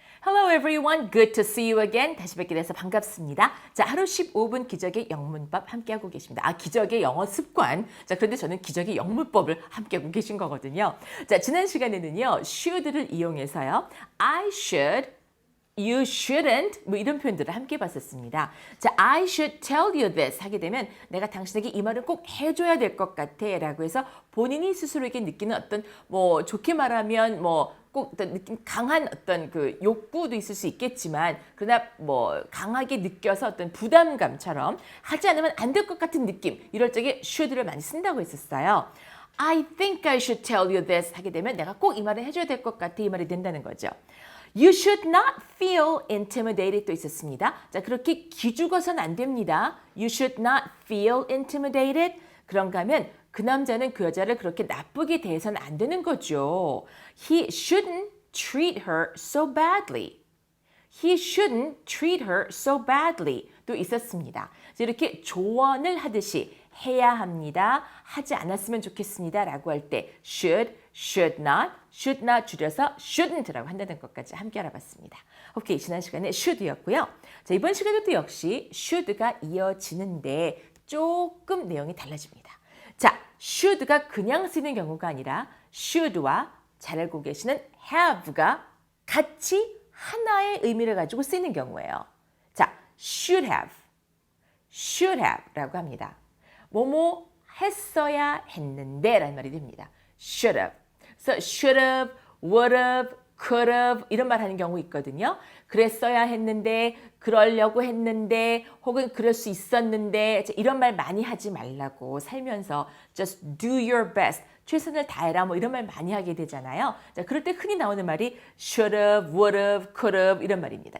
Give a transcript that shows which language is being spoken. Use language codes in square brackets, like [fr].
[en] Hello everyone, good to see you again. [ko] 다시 뵙게 돼서 반갑습니다. 자, 하루 15분 기적의 영문법 함께하고 계십니다. 기적의 영어 습관. 자, 그런데 저는 기적의 영문법을 함께하고 계신 거거든요. 자, 지난 시간에는요, should를 이용해서요, I should, you shouldn't 뭐 이런 표현들을 함께 봤었습니다. 자, I should tell you this 하게 되면 내가 당신에게 이 말을 꼭 해줘야 될 것 같아 라고 해서 본인이 스스로에게 느끼는 어떤 뭐 좋게 말하면 뭐 꼭 어떤 느낌 강한 어떤 그 욕구도 있을 수 있겠지만 그러나 뭐 강하게 느껴서 어떤 부담감처럼 하지 않으면 안 될 것 같은 느낌 이럴 적에 should를 많이 쓴다고 했었어요. I think I should tell you this 하게 되면 내가 꼭 이 말을 해줘야 될 것 같아 이 말이 된다는 거죠. [en] You should not feel intimidated 또 있었습니다. [ko] 자, 그렇게 기죽어서는 안 됩니다. [en] You should not feel intimidated. [ko] 그런가 하면 그 남자는 그 여자를 그렇게 나쁘게 대해서는 안 되는 거죠. [en] He shouldn't treat her so badly. He shouldn't treat her so badly. [ko] 또 있었습니다. 이렇게 조언을 하듯이 해야 합니다. 하지 않았으면 좋겠습니다. 라고 할 때 should not 줄여서 shouldn't라고 한다는 것까지 함께 알아봤습니다. 오케이, 지난 시간에 should였고요. 자, 이번 시간에도 역시 should가 이어지는데 조금 내용이 달라집니다. 자, should가 그냥 쓰는 경우가 아니라 should와 잘 알고 계시는 have가 같이 하나의 의미를 가지고 쓰이는 경우예요. 자, should have 라고 합니다. 뭐뭐 했어야 했는데 라는 말이 됩니다. should have. [en] So should have, would have, could have 이런 말 하는 경우 있거든요. [ko] 그랬어야 했는데, 그러려고 했는데, 혹은 그럴 수 있었는데 이런 말 많이 하지 말라고 살면서 just do your best. 최선을 다해라 뭐 이런 말 많이 하게 되잖아요. 자, 그럴 때 흔히 나오는 말이 should have, would have, could have 이런 말입니다.